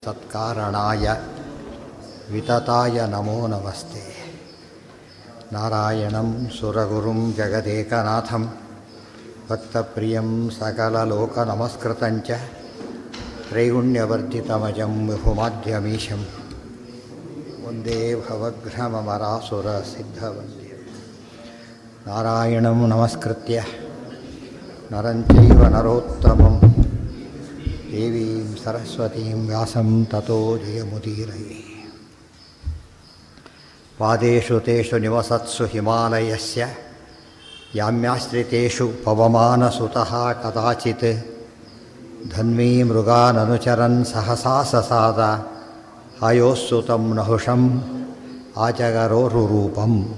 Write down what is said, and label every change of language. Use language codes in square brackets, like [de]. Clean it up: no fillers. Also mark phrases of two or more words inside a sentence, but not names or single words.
[sa] ಸತ್ಕಾರಣಾಯ ವಿತತಾಯ ನಮೋ ನಮಸ್ತೆ. ನಾರಾಯಣಂ ಸುರಗುರುಂ ಜಗದೇಕನಾಥಂ ಭಕ್ತಪ್ರಿಯಂ ಸಕಲಲೋಕನಮಸ್ಕೃತಂಚ ತ್ರೈಗುಣ್ಯವರ್ಧಿತಮಜಂ ವಿಭುಮಾದ್ಯಮೀಶಂ ವಂದೇ ಭವಘ್ನಮರಾಸುರಸಿದ್ಧವಂದ್ಯಂ. ನಾರಾಯಣಂ ನಮಸ್ಕೃತ್ಯ ನರಂ ಚೈವ ನರೋತ್ತಮಂ ದೇವೀಂ ಸರಸ್ವತೀಂ ವ್ಯಾಸಂ ತತೋ ಜಯಮುದೀರಯೇ. ಪಾದೇಷು ತೇಷು ನಿವಸತ್ಸು ಹಿಮಾಲಯಸ್ಯ ಯಾಮ್ಯಾಶ್ರಿತೇಷು ಪವಮಾನಸುತಃ ಕದಾಚಿತ್ ಧನ್ವೀ ಮೃಗಾನನುಚರನ್ ಸಹಸಾ ಸಸಾದ ಆಯೋಸ್ಸುತಂ ನಹುಷಂ ಆಚಗರೋರುರೂಪಂ.